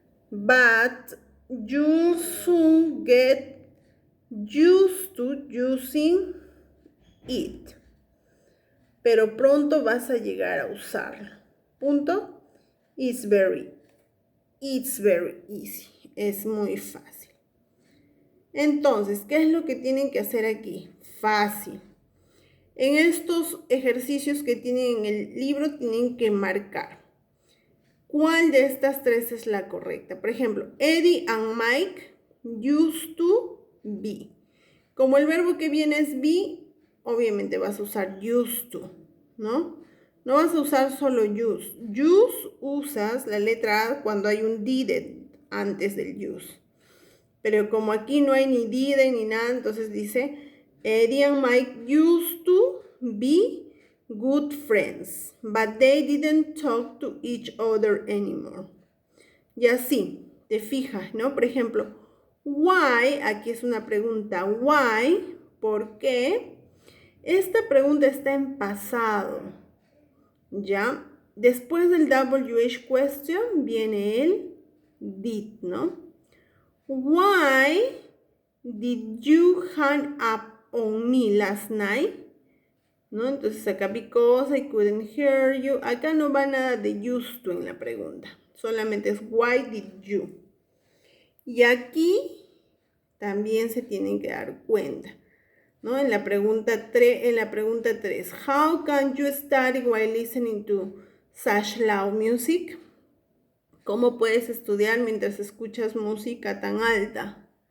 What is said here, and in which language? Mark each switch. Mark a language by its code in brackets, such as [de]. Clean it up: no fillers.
[en] But you'll soon get used to using it. [es] Pero pronto vas a llegar a usarlo. Punto. [en] It's very easy. [es] Es muy fácil. Entonces, ¿qué es lo que tienen que hacer aquí? Fácil. En estos ejercicios que tienen en el libro tienen que marcar cuál de estas 3 es la correcta. Por ejemplo, [en] Eddie and Mike used to be. [es] Como el verbo que viene es be, obviamente vas a usar used to, ¿no? No vas a usar solo use. Use usas la letra A cuando hay un didn't antes del use. Pero como aquí no hay ni didn't ni nada, entonces dice, [en] Eddie and Mike used to be good friends, but they didn't talk to each other anymore. [es] Y así, te fijas, ¿no? Por ejemplo, why, aquí es una pregunta, why, ¿por qué? Esta pregunta está en pasado, ¿ya? Después del WH question viene el did, ¿no? [en] Why did you hang up on me last night? [es] ¿No? Entonces acá [en] because I couldn't hear you. [es] Acá no va nada de used to en la pregunta. Solamente es why did you. Y aquí también se tienen que dar cuenta, ¿no? En la pregunta 3, [en] how can you study while listening to such loud music? [es] ¿Cómo puedes estudiar mientras escuchas música tan alta?